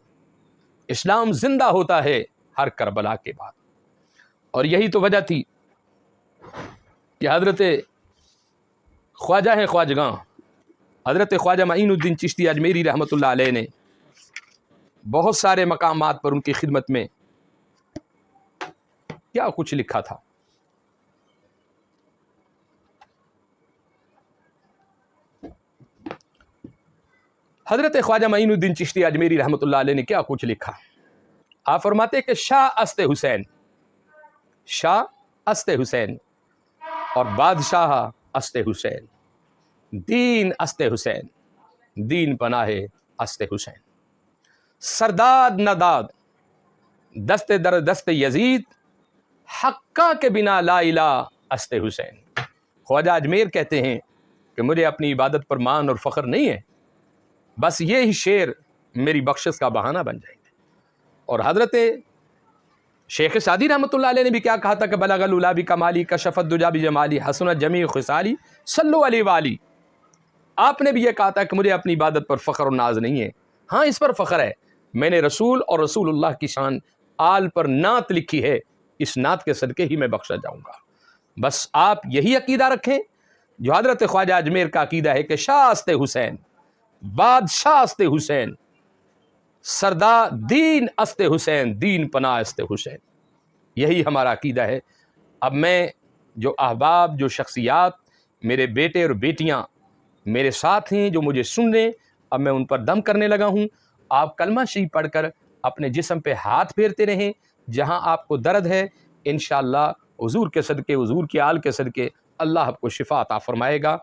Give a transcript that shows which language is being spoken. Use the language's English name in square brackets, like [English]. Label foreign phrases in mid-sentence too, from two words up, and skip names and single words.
[Urdu] اسلام زندہ ہوتا ہے ہر کربلا کے بعد، اور یہی تو وجہ تھی کہ حضرت خواجہ ہیں خواجگاں، حضرت خواجہ معین الدین چشتی اجمیری [Arabic] رحمۃ اللہ علیہ [Urdu] نے بہت سارے مقامات پر ان کی خدمت میں کیا کچھ لکھا تھا۔ حضرت خواجہ معین الدین چشتی اجمیری [Arabic] رحمۃ اللہ علیہ [Urdu] نے کیا کچھ لکھا؟ آپ فرماتے ہیں کہ [Persian] شاہ است حسین، شاہ است حسین اور بادشاہ است حسین، دین است حسین، دین پناہ است حسین، سرداد نداد دست در دست یزید، حقہ کے بنا لا الہ است حسین۔ [Urdu] خواجہ اجمیر کہتے ہیں کہ مجھے اپنی عبادت پر مان اور فخر نہیں ہے، بس یہی شعر میری بخشش کا بہانہ بن جائے گا۔ اور حضرت شیخ سعدی [Arabic] رحمۃ اللہ علیہ [Urdu] نے بھی کیا کہا تھا کہ [Arabic] بلغ العلا بکمالی کشف الدجا بجمالی حسنت جمیع خصالی صلو علیہ والی۔ [Urdu] آپ نے بھی یہ کہا تھا کہ مجھے اپنی عبادت پر فخر اور ناز نہیں ہے، ہاں اس پر فخر ہے، میں نے رسول اور رسول اللہ کی شان آل پر نعت لکھی ہے، اس نعت کے صدقے ہی میں بخشا جاؤں گا۔ بس آپ یہی عقیدہ رکھیں جو حضرت خواجہ اجمیر کا عقیدہ ہے کہ [Persian] شاہ است حسین، بادشاہ است حسین، سردار دین است حسین، دین پناہ است حسین، [Urdu] یہی ہمارا عقیدہ ہے۔ اب میں جو احباب، جو شخصیات، میرے بیٹے اور بیٹیاں میرے ساتھ ہیں جو مجھے سن رہے ہیں، اب میں ان پر دم کرنے لگا ہوں۔ آپ کلمہ شریف پڑھ کر اپنے جسم پہ ہاتھ پھیرتے رہیں، جہاں آپ کو درد ہے انشاءاللہ حضور کے صدقے، حضور کی آل کے صدقے اللہ آپ کو شفا عطا فرمائے گا۔